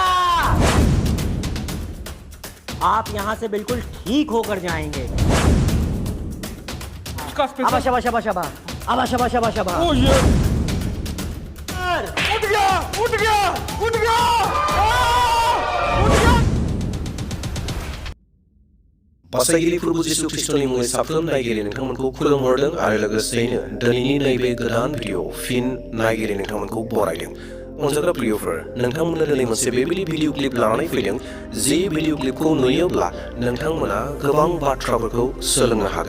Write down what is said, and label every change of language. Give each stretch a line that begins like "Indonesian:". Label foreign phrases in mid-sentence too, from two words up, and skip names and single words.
Hindi: आप यहाँ से बिल्कुल ठीक होकर जाएंगे। उसका शाबा शाबा शाबा आबा शाबा शाबा शाबा। ओ ये उठ गया उठ गया उठ गया उठ गया।
Bodo: बासायगिरि फोरबो जिसु ख्रीष्टनि मुङै साफ्रोम नायगिरि नोंथांमोनखौ खुलुमहरदों आरो लोगोसेयैनो दिनैनि नैबे गोदान भिडिअ फिन नायगिरि नोंथांमोनखौ बरायदों। अनजाग्रा प्रियफोर, नोंथांमोननो दिनै मोनसे बेबायदि भिडिअ क्लिप लानानै फैदों जि भिडिअ क्लिपखौ नुयोब्ला नोंथांमोना गोबां बाथ्राफोरखौ सोलोंनो हागोन।